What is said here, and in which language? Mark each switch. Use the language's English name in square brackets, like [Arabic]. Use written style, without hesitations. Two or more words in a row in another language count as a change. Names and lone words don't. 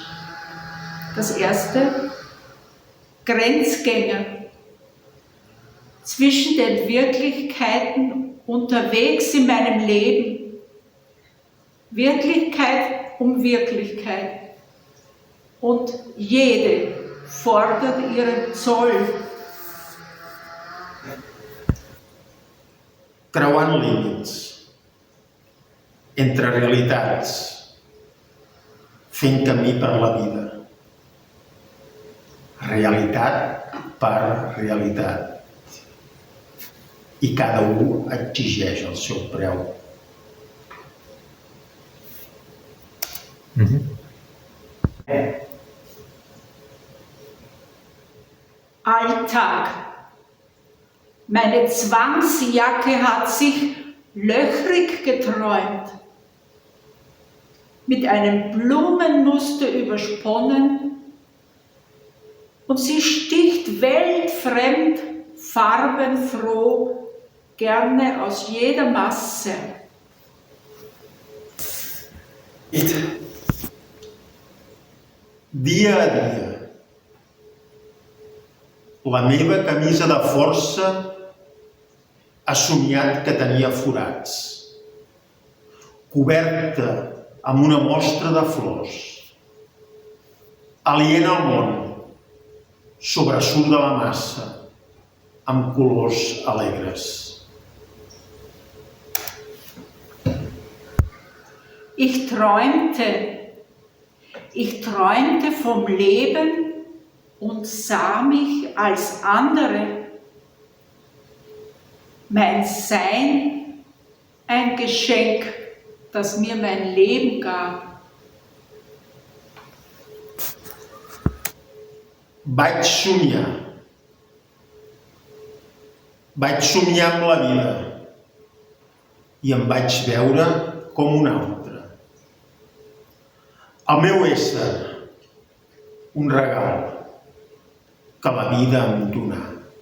[German] Das erste: Grenzgänger. Zwischen den Wirklichkeiten unterwegs in meinem Leben. Wirklichkeit um Wirklichkeit. Und jede fordert ihren Zoll. [Catalan] Creuant límits entre realitats, fent camí per la vida. Realitat per realitat. I cada un exigeix el seu preu. [German] Alltag. Meine Zwangsjacke hat sich löchrig geträumt, mit einem Blumenmuster übersponnen, und sie sticht weltfremd, farbenfroh, gerne aus jeder Masse. [Catalan] Dia a dia, la meva camisa de força ha somiat que tenia forats, coberta amb una mostra de flors. Aliena al món, sobresurt de la massa, amb colors alegres. [German] Ich träumte vom Leben und sah mich als andere. Mein Sein, ein Geschenk, das mir mein Leben gab. [Catalan] Vaig somiar amb la vida i em vaig veure com un altre. El meu ésser, un regal que la vida em donà.